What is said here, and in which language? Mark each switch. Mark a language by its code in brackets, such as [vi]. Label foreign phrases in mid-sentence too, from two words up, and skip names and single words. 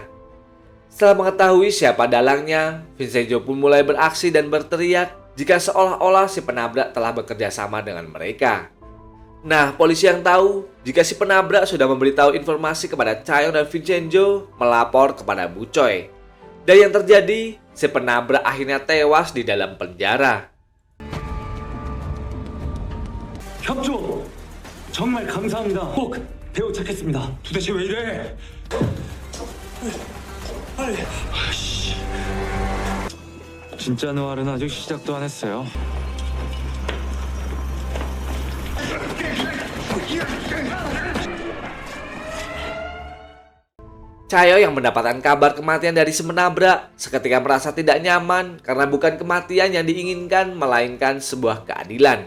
[id] Setelah mengetahui siapa dalangnya, Vincenzo pun mulai beraksi dan berteriak jika seolah-olah si penabrak telah bekerja sama dengan mereka. Nah, polisi yang tahu jika si penabrak sudah memberitahu informasi kepada Chae-yong dan Vincenzo melapor kepada Bu Choi. Dan yang terjadi, si penabrak akhirnya tewas di dalam penjara. [ko] 협조 정말 감사합니다. 꼭 배우 찾겠습니다. 도대체 왜 이래? 빨리. 진짜 노알은 아직 시작도 안 했어요. [id] Chae-yong yang mendapatkan kabar kematian dari si penabrak seketika merasa tidak nyaman karena bukan kematian yang diinginkan melainkan sebuah keadilan.